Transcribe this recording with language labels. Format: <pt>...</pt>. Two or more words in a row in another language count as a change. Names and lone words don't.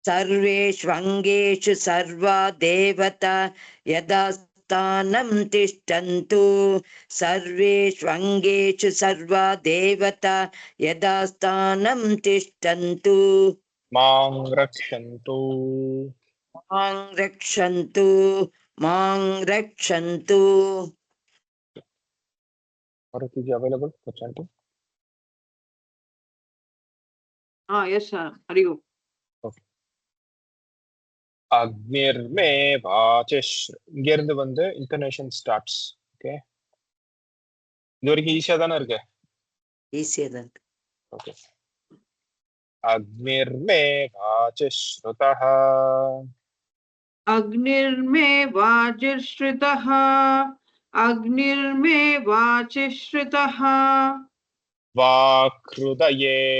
<sa>सर्वेष्वङ्गेषु सर्वा देवता यदा स्थानं तिष्ठन्तु सर्वेष्वङ्गेषु सर्वा देवता यदा स्थानं तिष्ठन्तु मां रक्षन्तु मां रक्षन्तु मां रक्षन्तु</sa> <en>Bharat, is available for chanting? Yes, sir.</en> <sa>हरि ॐ. Okay. अग्निर्मे वचिश्.</sa> <ta>இங்கிருந்து வந்து</ta> <en>intonation starts.</en> <ta>Okay. இது வரைக்கும் ஈஸியா தானே இருக்கு. ஈஸியா தான் இருக்கு.</ta> <en>Okay.</en> <sa>अग्निर्मे वचिश्श्रुतः. अग्निर्मे वजिर्श्रितः. अग्निर्मे वचिश्रितः. वक्रुदये.</sa>